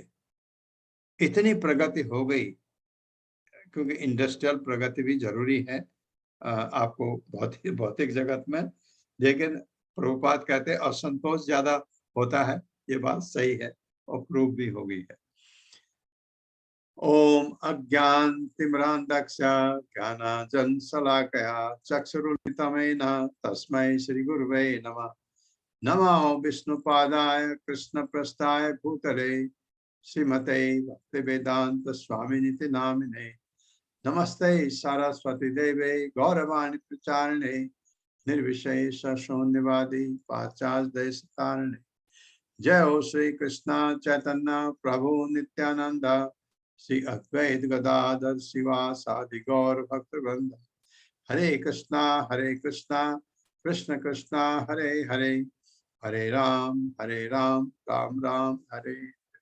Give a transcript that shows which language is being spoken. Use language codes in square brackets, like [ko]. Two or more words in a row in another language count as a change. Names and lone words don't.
[hi] इतनी प्रगति हो गई, क्योंकि इंडस्ट्रियल प्रगति भी जरूरी है आपको भौतिक जगत में। लेकिन प्रभुपाद कहते हैं असंतोष ज्यादा होता है, ये बात सही है और प्रूव भी हो गई है। [sa] ओम अज्ञानतिमिरान्धस्य ज्ञानाञ्जनशलाकया चक्षुरुन्मिलितं तस्मै श्री गुरुवे नमः। नमो विष्णुपादाय कृष्णप्रस्थाय भूतले श्रीमते भक्तिवेदांत स्वामिनिति नामिने। नमस्ते सरस्वती देवे गौरवाणी प्रचारिणे निर्विशेष शून्यवादी पाश्चात्य देशतारिणे। जय हो श्री कृष्ण चैतन्य प्रभु नित्यानंद श्री अद्वैत गदाधर शिवासादि गौर भक्तवृंद। हरे कृष्णा कृष्ण कृष्णा हरे हरे, हरे राम राम राम हरे